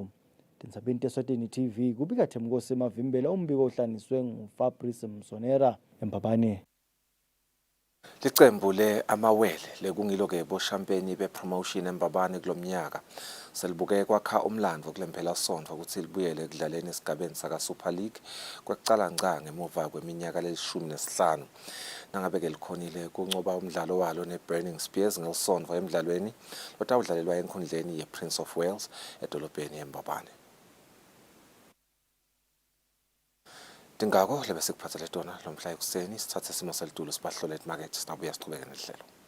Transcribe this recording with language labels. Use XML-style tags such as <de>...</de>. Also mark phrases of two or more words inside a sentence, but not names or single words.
<ss>Tindzabeni teSwatini TV kubika Themkosi Mavimbela umbiko ohlaniswe nguFabrice Msonera eMbabane. Licembu le-amawele lekungilo-ke boshampeni be-promotion eMbabane kulomnyaka selibuke kwakha umlandvo kulempela sonto ukuthi libuyele ekudlaleni esigabeni saka-Super League kwekucala ngca ngemuva kweminyaka le-15 nangabe-ke likhonile kuncoba umdlalo walo ne-Burning Spears ngelisonto emdlalweni lotawudlalelwa enkhundleni ye-Prince of Wales edolobheni eMbabane. Tingako lebe sikuphathele tona lomhla ekuseni sithathe isimo selitulo sibahlole emakethe sinabuya siqhubeke nehlelo.</ss>